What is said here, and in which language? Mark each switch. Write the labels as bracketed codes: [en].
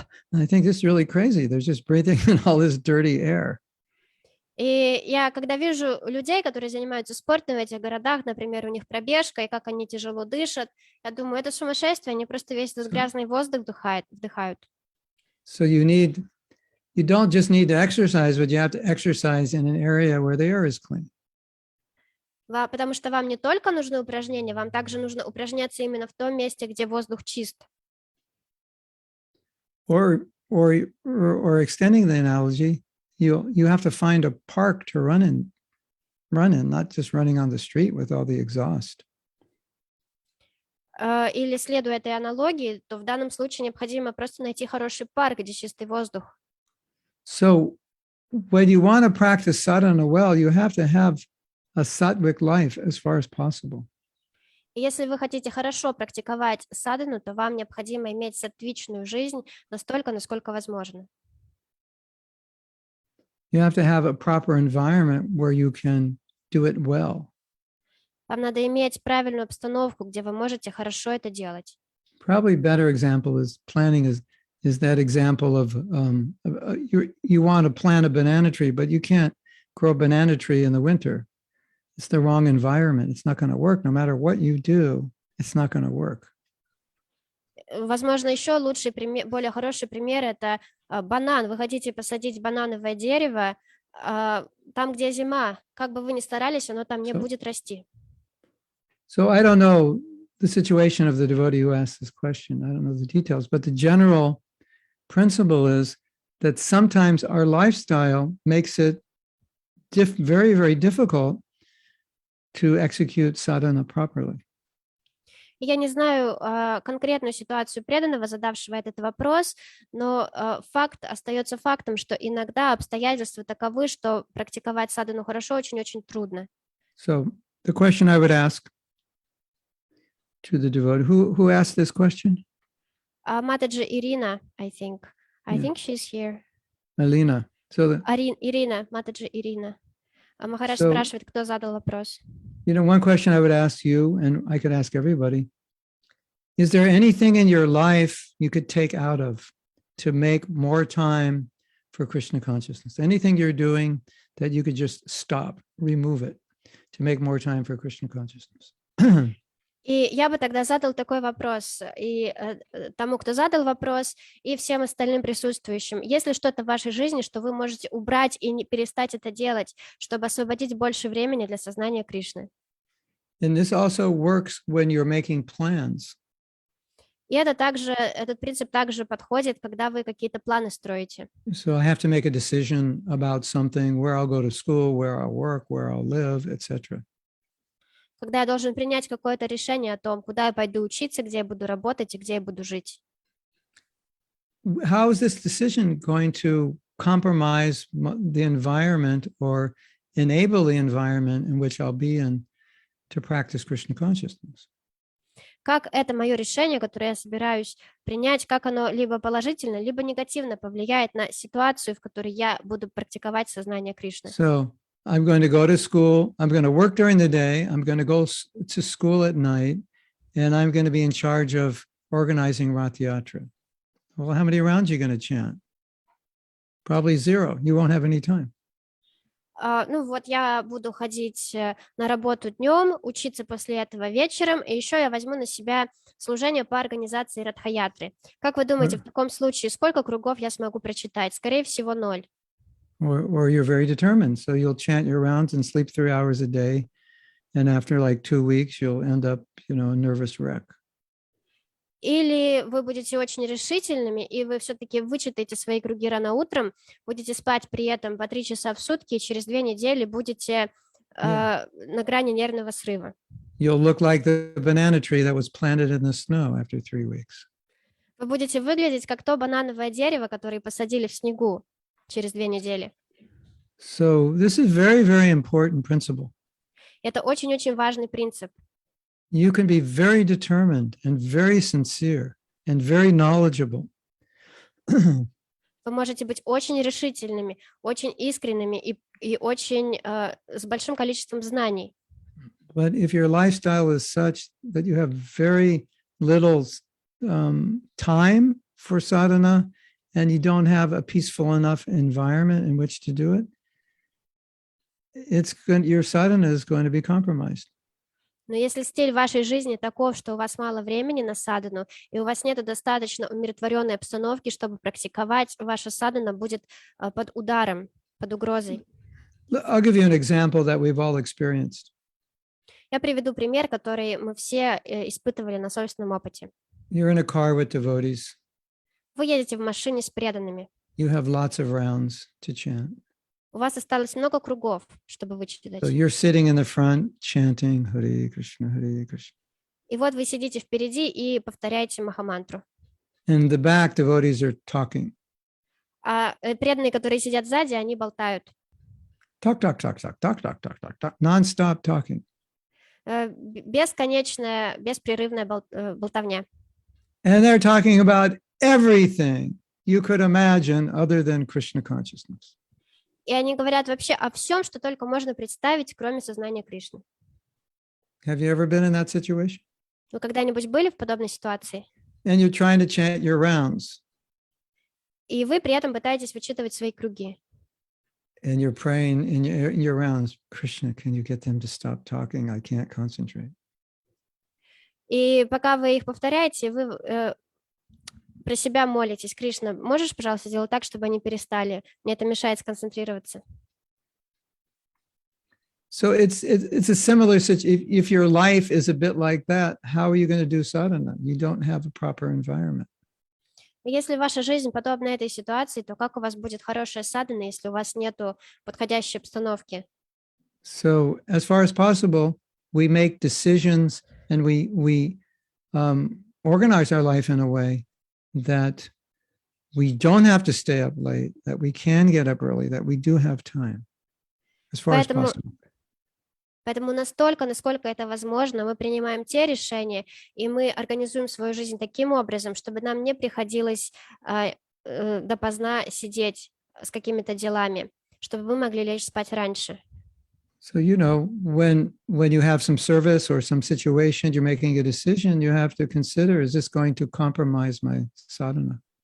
[en] And I think this is really crazy. They're just breathing in all this dirty air. [ru] И я, когда вижу людей, которые занимаются спортом в этих городах, например, у них пробежка, и как они тяжело дышат, я думаю, это сумасшествие, они просто весь этот грязный воздух вдыхают. [en] So you don't just need to exercise, but you have to exercise in an area where the air is clean. [ru] Потому что вам не только нужны упражнения, вам также нужно упражняться именно в том месте, где воздух чист. [en] Or extending the analogy, you have to find a park to run in, not just running on the street with all the exhaust. [ru] Или, следуя этой аналогии, то в данном случае необходимо просто найти хороший парк, где чистый воздух. [en] So when you want to practice sadhana well, you have to have a sattvic life as far as possible. [ru] Если вы хотите хорошо практиковать садхану, то вам необходимо иметь саттвичную жизнь настолько, насколько возможно. [en] You have to have a proper environment where you can do it well. [ru] Вам надо иметь правильную обстановку, где вы можете хорошо это делать. [en] Probably better example is planting is that example of you want to plant a banana tree, but you can't grow a banana tree in the winter. It's the wrong environment. It's not going to work. No matter what you do, it's not going to work. [ru] Возможно, еще лучший пример, более хороший пример — это банан. Вы хотите посадить банановое дерево там, где зима. Как бы вы ни старались, оно там не [en] So- [ru] будет расти. [en] So I don't know the situation of the devotee who asked this question. I don't know the details, but the general principle is that sometimes our lifestyle makes it very, very difficult to execute sadhana properly. [ru] Я не знаю конкретную ситуацию преданного, задавшего этот вопрос, но факт остается фактом, что иногда обстоятельства таковы, что практиковать садану хорошо очень-очень трудно. [en] So the question I would ask to the devotee, who asked this question? Матаджи Ирина, I think. I Yeah. think she's here. Alina. So, [ru] Ирина, Матаджи Ирина. Махарадж [en] So- [ru] спрашивает, кто задал вопрос. [en] one question I would ask you, and I could ask everybody, is there anything in your life you could take out of to make more time for Krishna consciousness? Anything you're doing that you could just stop, remove it, to make more time for Krishna consciousness? [ru] И я бы тогда задал такой вопрос и тому, кто задал вопрос, и всем остальным присутствующим. Есть ли что-то в вашей жизни, что вы можете убрать и не перестать это делать, чтобы освободить больше времени для сознания Кришны? [en] And this also works when you're making plans. [ru] И этот принцип также подходит, когда вы какие-то планы строите. [en] So I have to make a decision about something, where I'll go to school, where I'll work, where I'll live, etc. [ru] Когда я должен принять какое-то решение о том, куда я пойду учиться, где я буду работать и где я буду жить. [en] How is this decision going to compromise the environment or enable the environment in which I'll be in to practice Krishna consciousness? [ru] Как это мое решение, которое я собираюсь принять, как оно либо положительно, либо негативно повлияет на ситуацию, в которой я буду практиковать сознание Кришны. [en] So I'm going to go to school. I'm going to work during the day. I'm going to go to school at night, and I'm going to be in charge of organizing Rath Yatra. Well, how many rounds are you going to chant? Probably 0. You won't have any time. [ru] Ну вот я буду ходить на работу днем, учиться после этого вечером, и еще я возьму на себя служение по организации Радхаятры. Как вы думаете, в таком случае сколько кругов я смогу прочитать? Скорее всего, 0. [en] Or you're very determined. So you'll chant your rounds and sleep 3 hours a day. And after like 2 weeks, you'll end up, a nervous wreck. [ru] Или вы будете очень решительными, и вы все-таки вычитаете свои круги рано утром, будете спать при этом по 3 часа в сутки, и через 2 недели будете на грани нервного срыва. [en] You'll look like the banana tree that was planted in the snow after 3 weeks. [ru] Вы будете выглядеть как то банановое дерево, которое посадили в снегу через 2 недели. [en] So this is very, very important principle. [ru] Это очень-очень важный принцип. [en] You can be very determined and very sincere and very knowledgeable. [ru] Вы можете быть очень решительными, очень искренними и очень с большим количеством знаний. [en] But if your lifestyle is such that you have very little time for sadhana and you don't have a peaceful enough environment in which to do it, your sadhana is going to be compromised. [ru] Но если стиль вашей жизни таков, что у вас мало времени на садану, и у вас нет достаточно умиротворенной обстановки, чтобы практиковать, ваша садана будет под ударом, под угрозой. [en] I'll give you an example that we've all experienced. [ru] Я приведу пример, который мы все испытывали на собственном опыте. [en] You're in a car with devotees. [ru] Вы едете в машине с преданными. [en] You have lots of rounds to chant. [ru] У вас осталось много кругов, чтобы вычитать. [en] So you're sitting in the front chanting Hare Krishna, Hare Krishna. [ru] И вот вы сидите впереди и повторяете Махамантру. [en] In the back, devotees are talking. [ru] А преданные, которые сидят сзади, они болтают. [en] Talk, talk, talk, talk, talk, talk, talk, talk, talk, non-stop talking. [ru] Бесконечная, беспрерывная болтовня. [en] And they're talking about everything you could imagine other than Krishna consciousness. [ru] И они говорят вообще о всем, что только можно представить, кроме сознания Кришны. [en] Have you ever been in that situation? [ru] Вы когда-нибудь были в подобной ситуации? [en] And you're trying to chant your rounds. [ru] И вы при этом пытаетесь вычитывать свои круги. [en] And you're praying in your rounds, Krishna, can you get them to stop talking? I can't concentrate. [ru] И пока вы их повторяете, вы про себя молитесь. Кришна, можешь, пожалуйста, сделать так, чтобы они перестали? Мне это мешает сконцентрироваться. [en] So it's a similar situation. If your life is a bit like that, how are you going to do sadhana? You don't have a proper environment. [ru] Если ваша жизнь подобна этой ситуации, то как у вас будет хорошая садхана, если у вас нету подходящей обстановки? [en] So as far as possible, we make decisions and we organize our life in a way that we don't have to stay up late, that we can get up early, that we do have time, as far as possible. [ru] Поэтому настолько, насколько это возможно, мы принимаем те решения, и мы организуем свою жизнь таким образом, чтобы нам не приходилось допоздна сидеть с какими-то делами, чтобы мы могли лечь спать раньше. [en] So, you know, when you have some service or some situation, you're making a decision, you have to consider, is this going to compromise my sadhana?